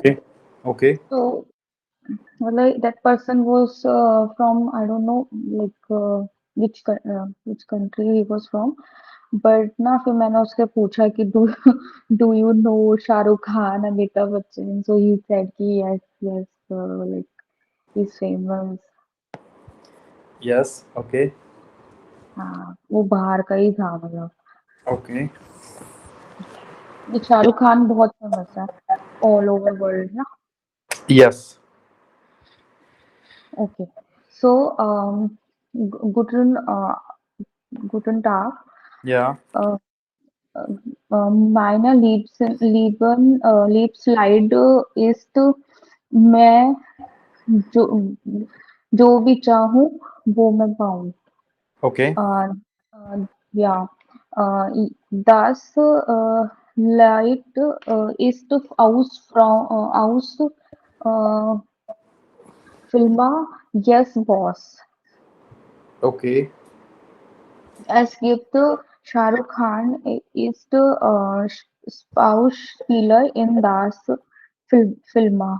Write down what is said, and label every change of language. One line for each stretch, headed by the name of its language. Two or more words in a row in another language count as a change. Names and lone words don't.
English: Okay. Okay.
Hindi: तो मतलब
English: that person was from I don't know like which country he was from.
Hindi: बट ना फिर मैंने उससे पूछा कि
English: do you know Shahrukh Khan Amitabh Bachchan so he said ki yes yes like he is famous. Yes. Okay.
Hindi: हाँ वो बाहर का ही था मतलब. ओके. शाहरुख खान बहुत फेमस है
English: all over world
Hindi: ना. यस.
English: okay so
German: Guten Guten Tag. या. Meine Liebsleit ist
Hindi: मैं जो जो भी चाहूँ वो मैं पाऊँ. ओके.
German: Ja, das Lied ist aus Film Yes Boss.
Hindi: ओके.
German: Es gibt Shahrukh Khan ist Schauspieler in das Film.